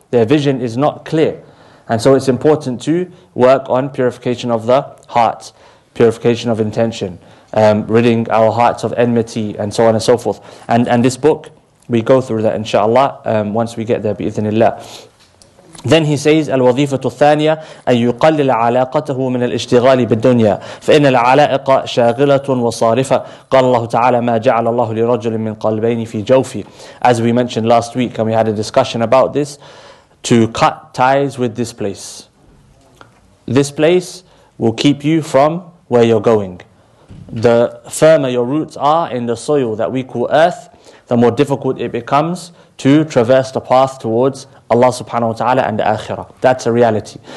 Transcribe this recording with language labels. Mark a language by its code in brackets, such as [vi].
[en] Their vision is not clear. And so it's important to work on purification of the heart, purification of intention, ridding our hearts of enmity, and so on and so forth. And this book, we go through that inshallah once we get there bi'idhnillah. Then he says, [ar] الوظيفة الثانية أن يقلل علاقته من الاشتغال بالدنيا فإن العلائق شاغلة وصارفة قال الله تعالى ما جعل الله لرجل من قلبين في جوفه. [en] As we mentioned last week, and we had a discussion about this, to cut ties with this place. This place will keep you from where you're going. The firmer your roots are in the soil that we call earth, the more difficult it becomes to traverse the path towards Allah subhanahu wa ta'ala and the akhirah. That's a reality.